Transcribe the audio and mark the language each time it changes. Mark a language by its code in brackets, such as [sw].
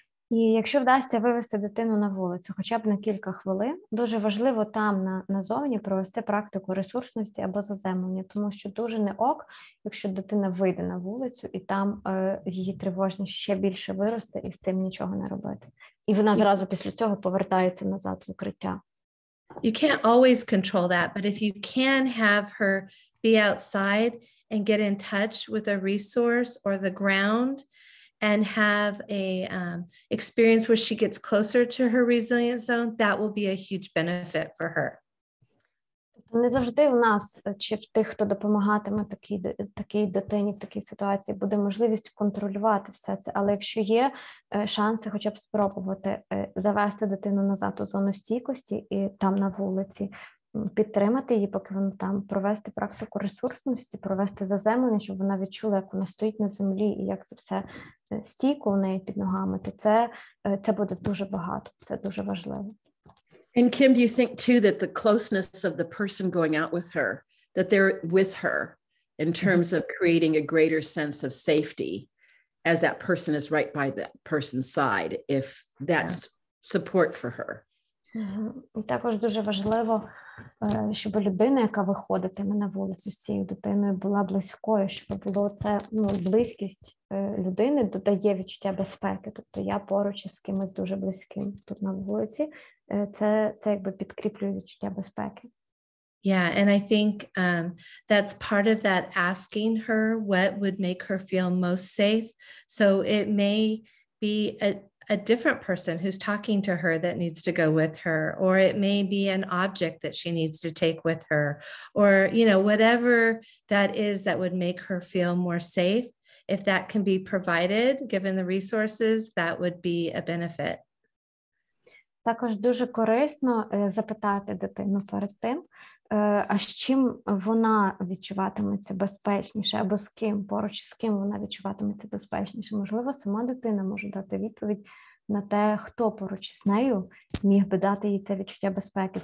[uk] І якщо вдасться вивести дитину на вулицю хоча б на кілька хвилин, дуже важливо там назовні провести практику ресурсності або заземлення, тому що дуже не ок, якщо дитина вийде на вулицю і там її тривожність ще більше виросте і з цим нічого не робити. І вона зразу після цього повертається назад в укриття. [en] You can't always control that, but if you can have her be outside and get in touch with a resource or the ground and have a experience where she gets closer to her resilient zone, that will be a huge benefit for her. [uk] Не завжди у нас, чи в тих, хто допомагатиме такій дитині в такій ситуації, буде можливість контролювати все це. Але якщо є шанси хоча б спробувати завести дитину назад у зону стійкості і там на вулиці, підтримати її, поки вона там, провести практику ресурсності, провести заземлення, щоб вона відчула, як вона стоїть на землі і як це все стійко у неї під ногами, то це буде дуже багато, це дуже важливо. [en] And Kim, do you think too that the closeness of the person going out with her, that they're with her in terms of creating a greater sense of safety as that person is right by that person's side, if that's support for her? [uk] І також дуже важливо, щоб людина, яка виходитиме на вулицю з цією дитиною, була близькою, щоб було це, близькість людини додає відчуття безпеки. Тобто я поруч із кимось дуже близьким тут на вулиці, це якби підкріплює відчуття безпеки. [en] Yeah, and I think that's part of that asking her what would make her feel most safe. So it may be a different person who's talking to her that needs to go with her, or it may be an object that she needs to take with her, or, whatever that is that would make her feel more safe. If that can be provided, given the resources, that would be a benefit. [uk] Також дуже корисно запитати дитину перед тим, а з чим вона відчуватиметься безпечніше, або з ким, поруч з ким вона відчуватиметься безпечніше. Можливо, сама дитина може дати відповідь на те, хто поруч з нею міг би дати їй це відчуття безпеки.